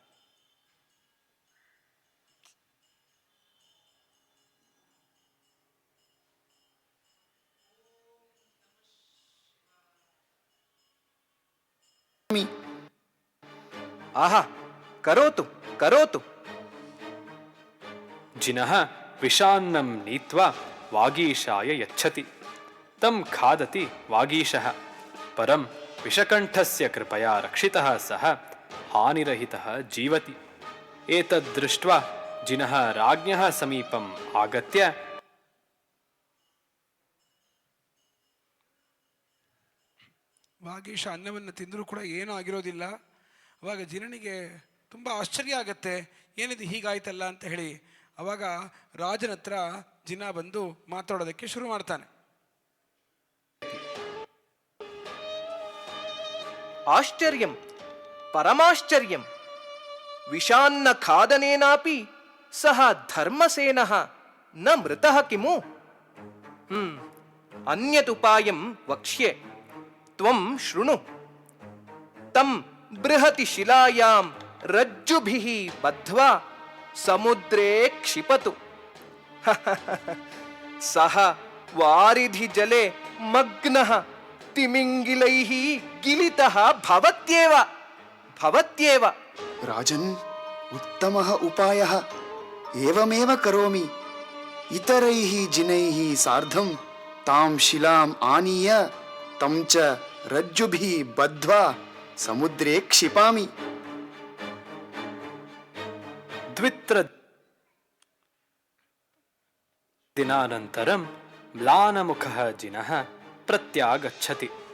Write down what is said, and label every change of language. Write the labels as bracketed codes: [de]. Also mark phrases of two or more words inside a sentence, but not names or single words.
[sa] ಆಹಾ, ಕರೋತು ಕರೋತು. जिनः विषान्नं नीत्वा वागीशाय यच्छति तं खादति वागीशः परं विषकण्ठस्य कृपया रक्षितः सः हानिरहितः जीवति. एतद्दृष्ट्वा जिनः राज्ञः समीपम् आगत्य [kn] ವಾಗೀಶ ಅನ್ನವನ್ನು ತಿಂದರೂ ಕೂಡ ಏನೂ ಆಗಿರೋದಿಲ್ಲ. ಅವಾಗ ಜಿನನಿಗೆ ತುಂಬ ಆಶ್ಚರ್ಯ ಆಗತ್ತೆ, ಏನಿದು ಹೀಗಾಯ್ತಲ್ಲ ಅಂತ ಹೇಳಿ. ಅವಾಗ ರಾಜನ ಹತ್ರ ಜಿನ ಬಂದು ಮಾತಾಡೋದಕ್ಕೆ ಶುರು ಮಾಡ್ತಾನೆ. [sa] ಆಶ್ಚರ್ಯಂ ಪರಮಾಶ್ಚರ್ಯಂ ವಿಷಾನ್ನ ಖಾದನೇನಾಪಿ ಸಹ ಧರ್ಮಸೇನಃ ನ ಮೃತಃ ಕಿಮು? ಅನ್ಯದುಪಾಯಂ ವಕ್ಷ್ಯೆ ತ್ವಂ ಶೃಣು. ತಂ ಬೃಹತಿ ಶಿಲಾಯಾಂ ರಜ್ಜುಭಿಃ ಬದ್ಧ್ವಾ ಸಮುದ್ರೇ ಕ್ಷಿಪತು. ಸಹ ವಾರಿಧಿ ಜಲೆ ಮಗ್ನಃ ತಿಮಿಂಗಿಲೈಃ ಗಿಲಿತಃ ಭವತ್ಯೇವ ಭವತ್ಯೇವ. ರಾಜನ್, ಉತ್ತಮಃ ಉಪಾಯಃ. ಏವಮೇವ ಕರೋಮಿ. ಇತರೈಃ ಜಿನೈಃ ಸಾರ್ಧಂ ತಾಂ ಶಿಲಾಂ ಆನೀಯ तं च रज्जुभिः बद्ध्वा समुद्रे क्षिपामि. द्वित्र दिनानन्तरं म्लानमुखः जिनः प्रत्यागच्छति.